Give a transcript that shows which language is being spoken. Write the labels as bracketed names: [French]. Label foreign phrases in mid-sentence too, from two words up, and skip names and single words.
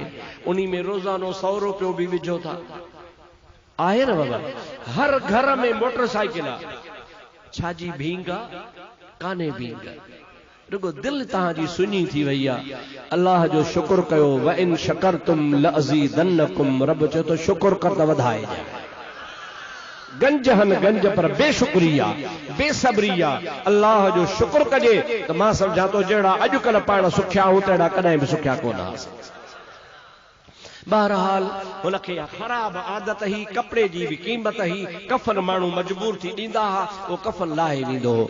[Sindhi] उन्ही में रोज़ानो 100 रुपयो भी विझो था, आहे न बाबा। हर घर में मोटरसाइकिल आहे। छाजी भींग कान्हे भींग, रुगो दिल तव्हांजी सुञी थी वई आहे। अल्लाह जो शुक्र कयो, [Arabic] وإن شكرتم لأزيدنكم. [Sindhi] रब चयो तो शुक्र कर त वधाए जाए। गंज हन गंज पर बेशुक्रिया, बेसब्रिया। अल्लाह जो शुक्र कजे त मां सम्झा तो जहिड़ा अॼुकल्ह पाण सुखिया हूं तहिड़ा कॾहिं बि सुखिया कोन हुआसीं। बहरहाल हुनखे ख़राब आदत ही, कपिड़े जी भी क़ीमत ही। कफन माण्हू मजबूर थी ॾींदा हुआ, उहो कफन लाहे ॾींदो हो।